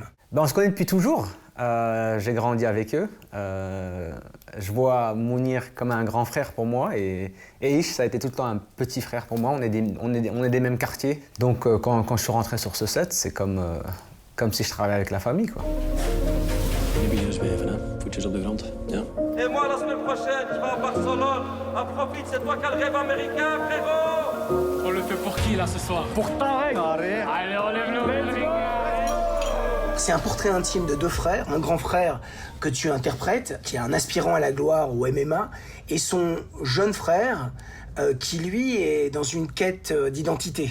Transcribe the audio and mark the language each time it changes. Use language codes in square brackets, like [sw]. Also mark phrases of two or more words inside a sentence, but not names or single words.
[fr] On se connaît depuis toujours. J'ai grandi avec eux. Je vois Mounir comme un grand frère pour moi et Ish, ça a été tout le temps un petit frère pour moi. On est des mêmes quartiers. Donc quand je suis rentré sur ce set, c'est comme si je travaillais avec la famille, quoi. [nl] Je begint zweven, hè? Voetjes op de grond. Ja. [fr] Et moi, la semaine prochaine, je vais à Barcelone. À profite, c'est toi qui as le rêve américain, frérot. On le fait pour qui, là, ce soir? Pour Tarek. Allez, on lève le C'est un portrait intime de deux frères, un grand frère que tu interprètes, qui est un aspirant à la gloire au MMA, et son jeune frère, qui lui est dans une quête d'identité.